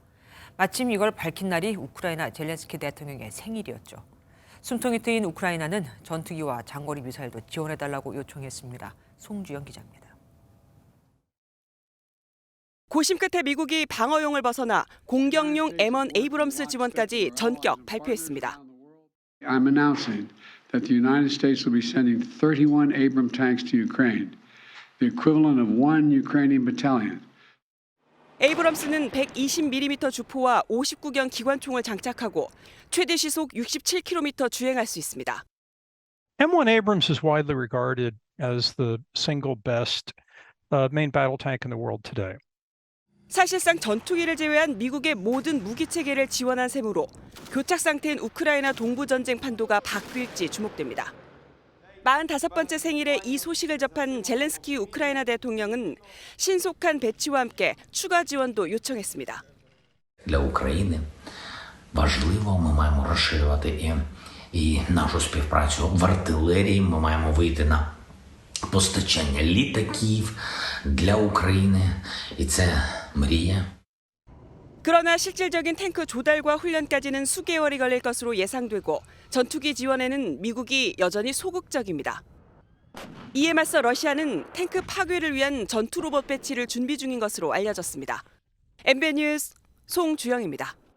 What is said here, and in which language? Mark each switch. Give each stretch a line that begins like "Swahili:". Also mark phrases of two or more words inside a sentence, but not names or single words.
Korean: 마침 이걸 밝힌 날이 우크라이나 젤렌스키 대통령의 생일이었죠. 숨통이 트인 우크라이나는 전투기와 장거리 미사일도 지원해달라고 요청했습니다. 송주영 기자입니다. 고심 끝에 미국이 방어용을 벗어나 공격용 M1 에이브럼스 지원까지 전격 발표했습니다.
English: I'm announcing that the United States will be sending 31 Abrams tanks to Ukraine, the equivalent of 1 Ukrainian battalion.
Korean: 에이브럼스는 120mm 주포와 59경 기관총을 장착하고 최대 시속 67km 주행할 수 있습니다.
English: M1 Abrams is widely regarded as the single best main battle tank in the world today.
Korean: 사실상 전투기를 제외한 미국의 모든 무기 체계를 지원한 셈으로 교착 상태인 우크라이나 동부 전쟁 판도가 바뀔지 주목됩니다. 45번째 생일에 이 소식을 접한 젤렌스키 우크라이나 대통령은 신속한 배치와 함께 추가 지원도 요청했습니다.
Ukrainian: Для України важливо, ми маємо розширювати і нашу співпрацю в артилерії, ми маємо вийти на постачання літаків для України, і це мрія.
Korean: 그러나 실질적인 탱크 조달과 훈련까지는 수개월이 걸릴 것으로 예상되고 전투기 지원에는 미국이 여전히 소극적입니다. 이에 맞서 러시아는 탱크 파괴를 위한 전투 로봇 배치를 준비 중인 것으로 알려졌습니다. MBN 뉴스 송주영입니다.